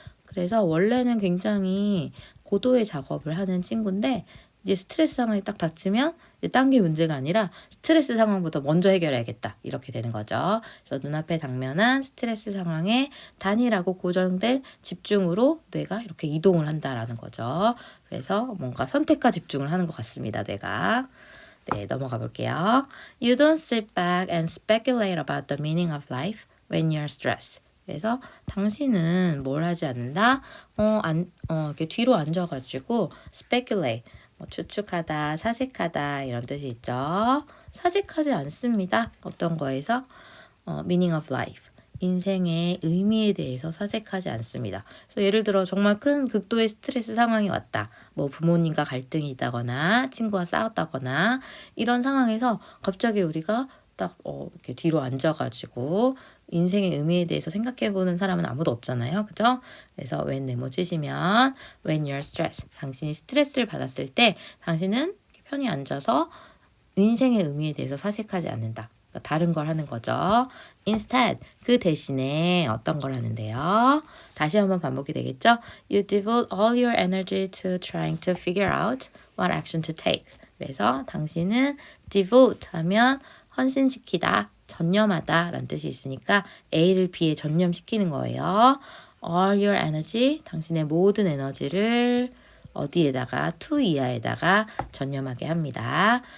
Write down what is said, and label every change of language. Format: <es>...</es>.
<ko>그래서 원래는 굉장히 고도의 작업을 하는 친구인데 이제 스트레스 상황이 딱 닥치면 이제 딴 게 문제가 아니라 스트레스 상황부터 먼저 해결해야겠다 이렇게 되는 거죠. 그래서 눈앞에 당면한 스트레스 상황에 단일하고 고정된 집중으로 뇌가 이렇게 이동을 한다라는 거죠. 그래서 뭔가 선택과 집중을 하는 것 같습니다. 뇌가. 네, 넘어가 볼게요.</ko> <en>You don't sit back and speculate about the meaning of life when you're stressed.</en> <ko>그래서 당신은 뭘 하지 않는다? 이렇게 뒤로 앉아가지고 speculate, 추측하다, 사색하다 이런 뜻이 있죠. 사색하지 않습니다. 어떤 거에서?</ko> <en>meaning of life,</en> <ko>인생의 의미에 대해서 사색하지 않습니다. 그래서 예를 들어 정말 큰 극도의 스트레스 상황이 왔다. 뭐 부모님과 갈등이 있다거나 친구와 싸웠다거나 이런 상황에서 갑자기 우리가 딱 이렇게 뒤로 앉아가지고 인생의 의미에 대해서 생각해보는 사람은 아무도 없잖아요. 그죠? 그래서 when 네모 치시면</ko> <en>when you're stressed,</en> <ko>당신이 스트레스를 받았을 때 당신은 편히 앉아서 인생의 의미에 대해서 사색하지 않는다. 그러니까 다른 걸 하는 거죠. Instead, 그 대신에 어떤 걸 하는데요? 다시 한번 반복이 되겠죠?</ko> <en>You devote all your energy to trying to figure out what action to take.</en> <ko>그래서 당신은 devote 하면 헌신시키다, 전념하다 라는 뜻이 있으니까 A를 B에 전념시키는 거예요.</ko> <en>All your energy,</en> <ko>당신의 모든 에너지를 어디에다가, to 이하에다가 전념하게 합니다.</ko>